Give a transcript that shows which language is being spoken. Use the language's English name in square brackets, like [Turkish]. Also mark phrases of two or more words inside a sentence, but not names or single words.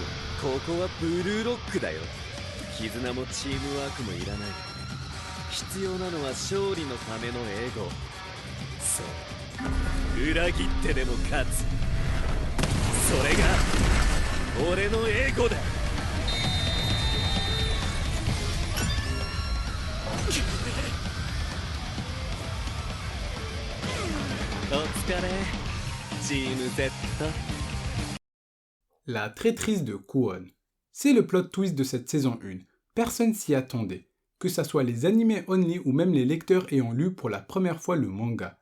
[Japanese] ここはブルーロックだよ。絆もチームワークもいらない。必要なのは勝利のためのエゴ。そう。裏切ってでも勝つ。それが俺のエゴだ。 [French] La traîtrise de Kwon. C'est le [English] plot twist [French] de cette saison 1. Personne s'y attendait, que ça soit les animés only ou même les lecteurs ayant lu pour la première fois le manga.